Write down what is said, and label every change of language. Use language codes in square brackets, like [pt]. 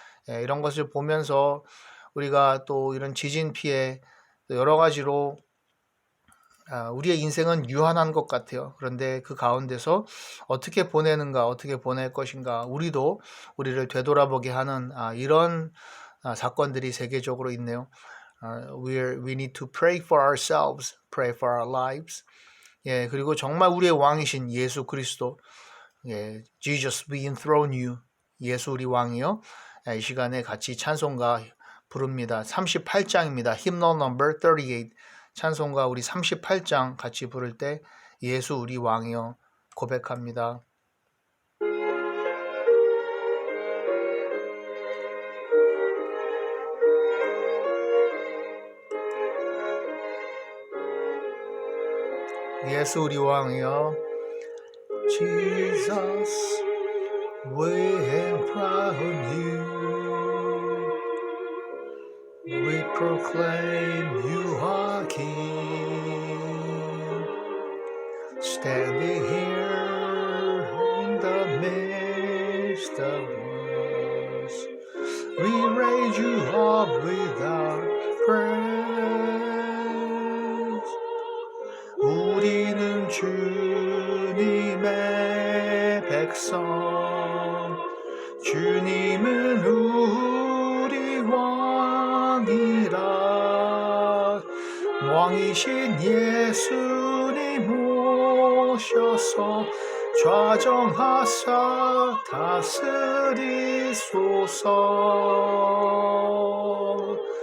[ko] 이런 것을 보면서 우리가 또 이런 지진 피해 여러 가지로 우리의 인생은 유한한 것 같아요. 그런데 그 가운데서 어떻게 보내는가, 어떻게 보낼 것인가, 우리도 우리를 되돌아보게 하는 이런 사건들이 세계적으로 있네요. [en] We need to pray for ourselves, pray for our lives. [ko] 예, 그리고 정말 우리의 왕이신 예수 그리스도, 예, [en] Jesus, we enthrone you. [ko] 예수 우리 왕이요. 이 시간에 같이 찬송가 부릅니다. 38장입니다. [en] Hymnal number 38. [ko] 찬송가 우리 38장 같이 부를 때 예수 우리 왕이요 고백합니다. 예수 우리 왕이요. [en] Jesus, we enthrone you. We proclaim you are King. Standing here in the midst of us, we raise you up with our praise. [ko] 우리는 주님의 백성, 주님은 우리 왕이라. 왕이신 예수님 오셔서 좌정하사 다스리소서.